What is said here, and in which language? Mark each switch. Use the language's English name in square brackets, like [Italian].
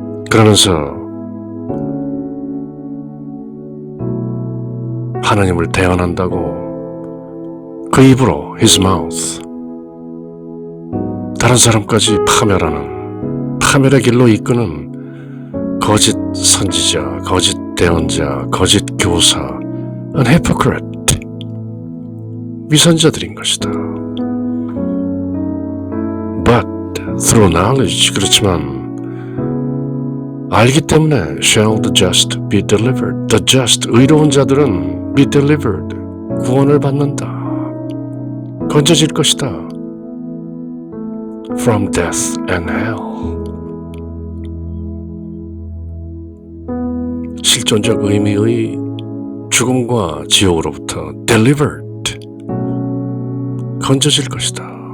[Korean] 그러면서 하나님을 대언한다고 그 입으로 [English] his mouth [Korean] 다른 사람까지 파멸의 길로 이끄는 거짓 선지자, 거짓 대언자, 거짓 교사, an hypocrite, 위선자들인 것이다. [English] But through knowledge, [Korean] 그렇지만 알기 때문에 [English] shall the just be delivered. The just, [Korean] 의로운 자들은 [English] be delivered, [Korean] 구원을 받는다. 건져질 것이다. [English] From death and hell. [Korean] 실존적 의미의 죽음과 지옥으로부터 delivered, 건져질 것이다.